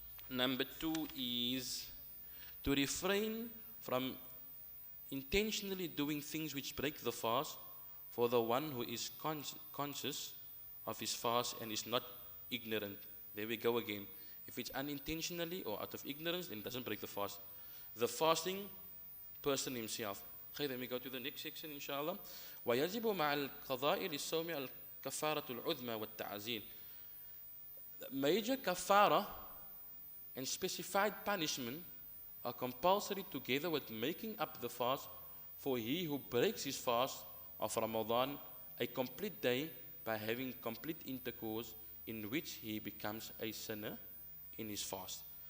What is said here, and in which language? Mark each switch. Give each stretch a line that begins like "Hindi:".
English: Number 2 is to refrain from intentionally doing things which break the fast for the one who is conscious of his fast and is not ignorant. There we go again. If it's unintentionally or out of ignorance, then it doesn't break the fast. The fasting person himself. Okay, then we go to the next section, inshallah.
Arabic: ويجب مع القضاء للصوم الكفارة العظمى والتعزير.
English: Major kafara and specified punishment are compulsory together with making up the fast for he who breaks his fast of Ramadan a complete day by having complete intercourse in which he becomes a sinner in his fast.